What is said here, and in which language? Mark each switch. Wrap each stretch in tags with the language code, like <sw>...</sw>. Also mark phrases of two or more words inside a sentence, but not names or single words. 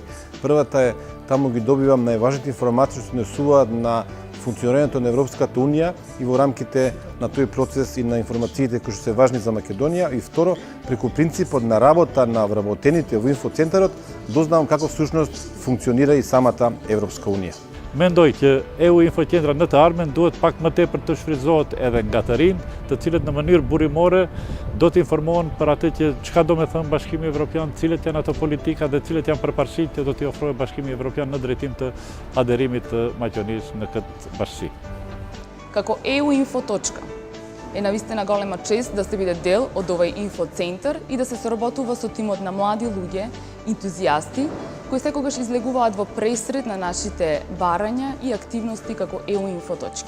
<mk>Првата е таму ги добивам најважните информации што несуваат на функционирањето на Европската унија и во рамките на тој процес и на информациите кои што се важни за Македонија. И второ, преку принципот на работа на вработените во инфоцентарот, дознавам како всушност функционира и самата Европска унија.</mk> <sq>Mendoj që EU infocentra në të ardhmen duhet pak më tepër të shfrytëzohet edhe nga të rinj, të cilët në mënyrë burimore do të informohen për atë që çka do të thënë Bashkimi Evropian, cilët janë ato politika dhe cilët janë përparësitë që do t'i ofrojë Bashkimi Evropian në drejtim të aderimit të Maqedonisë në këtë bashki.</sq> <mk>Како EU Info точка е навистина голема чест да се биде дел од овој инфоцентар и да се соработува со тимот на млади луѓе, ентузијасти, кои секогаш излегуваат во пресред на нашите барања и активности како ЕУ Info точки.</mk>